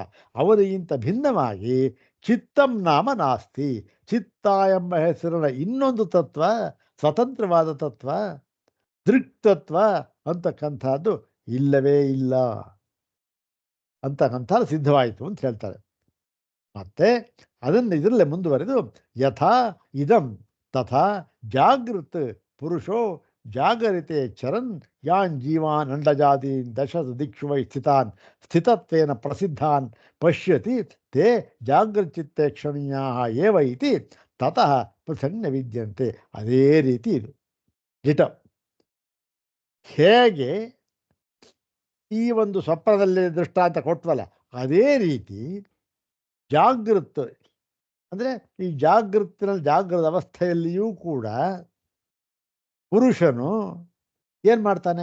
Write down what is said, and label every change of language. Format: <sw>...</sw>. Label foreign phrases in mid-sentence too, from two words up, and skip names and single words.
<kn>ಅವನಿಗಿಂತ ಭಿನ್ನವಾಗಿ</kn> <sa>ಚಿತ್ತಂ ನಾಮ ನಾಸ್ತಿ,</sa> <kn>ಚಿತ್ತ ಎಂಬ ಹೆಸರಿನ ಇನ್ನೊಂದು ತತ್ವ, ಸ್ವತಂತ್ರವಾದ ತತ್ವ, ದೃಕ್ ತತ್ವ ಅಂತಕ್ಕಂಥದ್ದು ಇಲ್ಲವೇ ಇಲ್ಲ ಅಂತಕ್ಕಂಥ ಸಿದ್ಧವಾಯಿತು ಅಂತ ಹೇಳ್ತಾರೆ. ಮತ್ತೆ ಅದನ್ನು ಇದರಲ್ಲೇ ಮುಂದುವರೆದು</kn> <sa>ಯಥಾ ಇದಂ ತಥಾ ಜಾಗೃತ್ ಪುರುಷೋ ಜಾಗರಿತೆ ಚರನ್ ಯಾನ್ ಜೀವಾನ್ ಅಂಡಜಾದೀನ್ ದಶ ದಿಕ್ಷು ವೈ ಸ್ಥಿತತ್ವೇನ ಪ್ರಸಿದ್ಧಾನ್ ಪಶ್ಯತಿ ತೇ ಜಾಗೃಚಿತ್ತೆ ಕ್ಷಣೀಯಾ ಏವ ಇತಿ ತತಃ ಪ್ರಸನ್ನ ವಿದ್ಯಂತೆ.</sa> <kn>ಅದೇ ರೀತಿ ಇದು ಡಿಟ. ಹೇಗೆ ಈ ಒಂದು ಸ್ವಪ್ನದಲ್ಲಿ ದೃಷ್ಟಾಂತ ಕೊಟ್ವಲ್ಲ, ಅದೇ ರೀತಿ ಜಾಗೃತ್ ಅಂದರೆ ಈ ಜಾಗೃತ ಅವಸ್ಥೆಯಲ್ಲಿಯೂ ಕೂಡ ಪುರುಷನು ಏನು ಮಾಡ್ತಾನೆ?</kn>